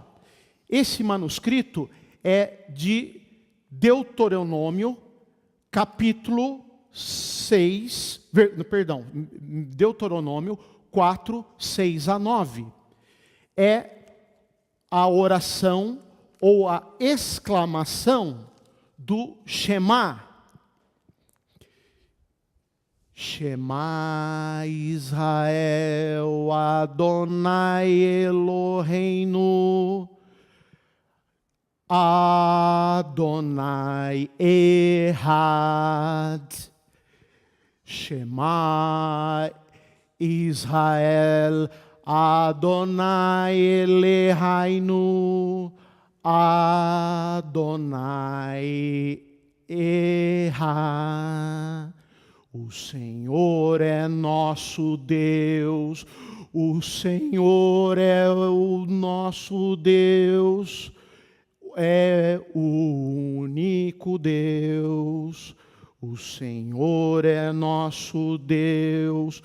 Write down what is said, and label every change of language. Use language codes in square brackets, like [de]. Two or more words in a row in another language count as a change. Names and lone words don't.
[pt] Esse manuscrito é de Deuteronômio, capítulo 6, Deuteronômio 4, 6 a 9. É a oração ou a exclamação do Shema. [he] שמע ישראל אדני אלהינו אדני אחד. שמע ישראל אדני אלהינו אדני אחד. [pt] O Senhor é nosso Deus, o Senhor é o nosso Deus, é o único Deus. O Senhor é nosso Deus.